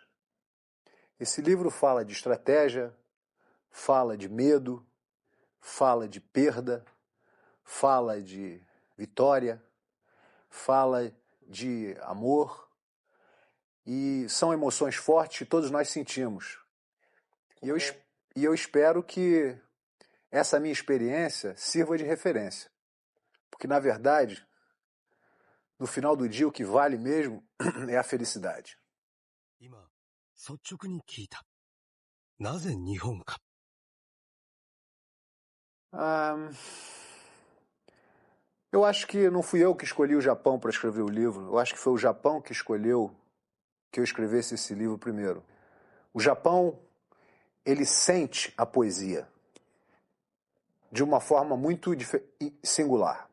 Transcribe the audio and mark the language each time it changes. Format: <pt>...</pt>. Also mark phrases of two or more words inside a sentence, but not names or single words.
<pt>Esse livro fala de estratégia, fala de medo, fala de perda, fala de vitória, fala de amor, e são emoções fortes que todos nós sentimos. E eu espero que essa minha experiência sirva de referência. Porque, na verdade, no final do dia, o que vale mesmo é a felicidade.</pt> <ja>今、率直に聞いた。なぜ日本か。</ja> <pt>Eu acho que não fui eu que escolhi o Japão para escrever o livro. Eu acho que foi o Japão que escolheu que eu escrevesse esse livro primeiro. O Japão, ele sente a poesia de uma forma muito singular.</pt>